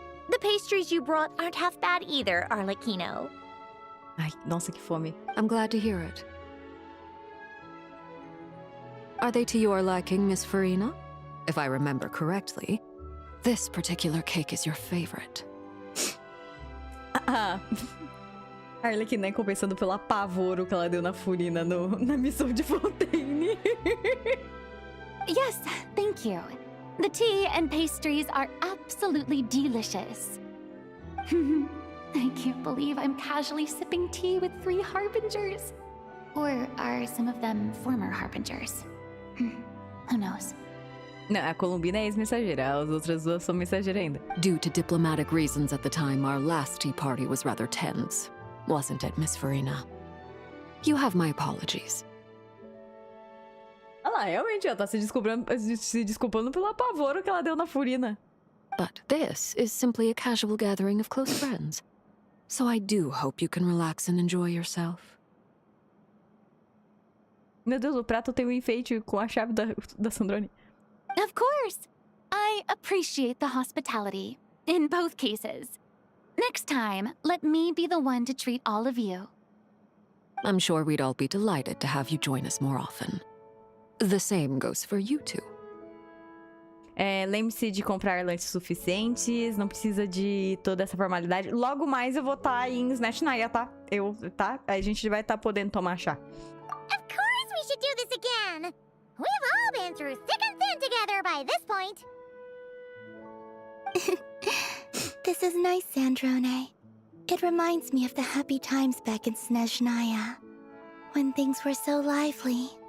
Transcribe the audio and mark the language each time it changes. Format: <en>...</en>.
<en>The pastries you brought aren't half bad either, Arlecchino.</en> <pt>Ai, nossa, que fome.</pt> <en>I'm glad to hear it. Are they to your liking, Miss Farina? If I remember correctly, this particular cake is your favorite.</en> <pt>A Arlecchina é compensando pelo apavoro que ela deu na Furina na missão de Fontaine.</pt> <en>Yes, thank you. The tea and pastries are absolutely delicious. I can't believe I'm casually sipping tea with 3 harbingers. Or are some of them former harbingers? Who knows?</en> <pt>Não, a Columbina é ex-mensageira, as outras duas são mensageira ainda.</pt> <en>Due to diplomatic reasons at the time, our last tea party was rather tense. Wasn't it, Miss Farina? You have my apologies.</en> <pt>Ah lá, realmente, ela tá se desculpando pelo apavoro que ela deu na Furina.</pt> <en>But this is simply a casual gathering of close friends. So I do hope you can relax and enjoy yourself.</en> <pt>Meu Deus, o prato tem um enfeite com a chave da Sandrone.</pt> <en>Of course. I appreciate the hospitality, in both cases. Next time, let me be the one to treat all of you. I'm sure we'd all be delighted to have you join us more often. The same goes for you two.</en> <pt>Lembre-se de comprar lanches suficientes, não precisa de toda essa formalidade. Logo mais eu vou estar em Snatchnaya, tá? A gente vai estar podendo tomar chá.</pt> <en>Of course we should do this again. We've all been through thick and thin together by this point. This is nice, Sandrone. It reminds me of the happy times back in Snezhnaya, when things were so lively.</en>